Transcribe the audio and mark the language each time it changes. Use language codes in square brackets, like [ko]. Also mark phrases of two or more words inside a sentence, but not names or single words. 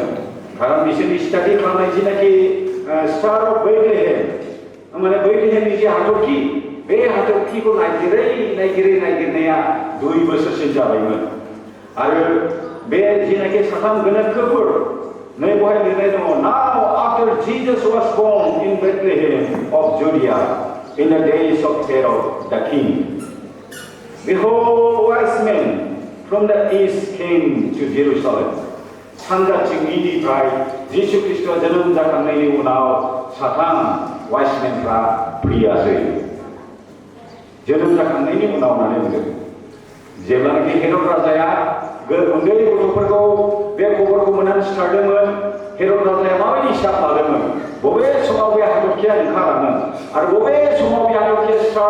[brx] खारन बिसोरनि स्टाडि खालामनाय जिनाखि स्टार अफ बैथलेहेम माने बैथलेहेमनि जे हाथरखि बे हाथरखिखौ नायगिरनाया 2 बोसोरसिम जाबायमोन आरो बे जिनाखि साथाम गोनोखोफोर नै बेवहाय लिरनाय दङ [en] now after Jesus was born in Bethlehem of Judea in the days of Herod the king behold wise men from the east came to Jerusalem [brx] सानजाथिंनिफ्राय जिसु ख्रिस्ट'आ जोनोम जाखांनायनि उनाव साथाम वाइसमेनफ्रा फैयासै जोनोम जाखांनायनि उनाव होननानै बुंदों जेब्लानाखि हेरद राजाया उन्दै गथ'फोरखौ बे खबरखौ मोननानै सिथारदोंमोन हेरद राजाया माबायदि हिसाब लादोंमोन बबे समाव बे हाथरखिया ओंखारामोन आरो बबे समाव बे हाथरखिया स्टार्ट